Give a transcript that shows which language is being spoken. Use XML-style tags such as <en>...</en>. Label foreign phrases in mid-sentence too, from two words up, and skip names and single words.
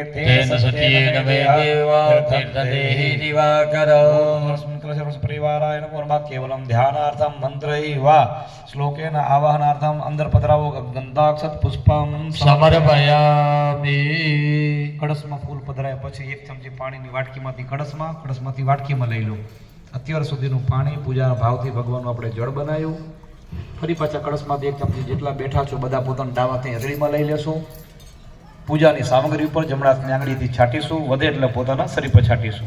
<sa>तेन सत्येन वेदेवा तीर्थदेहि दिवाकर। अस्मिन् कलशे परिवाराय नमो नमः। केवलं ध्यानार्थं मन्त्रैः वा श्लोकेन आवाहनार्थम्</sa> <gu>અંદર પધરાવો</gu> <sa>गंधाक्षत पुष्पं समर्पयामि।</sa> <gu>कळशમાં ફૂલ પધરાય પછી એક ચમચી પાણીની વાટકીમાંથી કળશમાંથી વાટકીમાં લઈ લો। અત્યાર સુધીનું પાણી પૂજા ભાવથી ભગવાનનું આપણે જળ બનાવ્યું। ફરી પાછા કળશમાંથી એક ચમચી જેટલા બેઠા છો બધા પોતાના ડાવાથી હથેળીમાં લઈ લેશું। પૂજાની સામગ્રી ઉપર જમણા હાથની આંગળીથી છાંટીશું, વધે એટલે પોતાના શરીર પર છાંટીશું।</gu>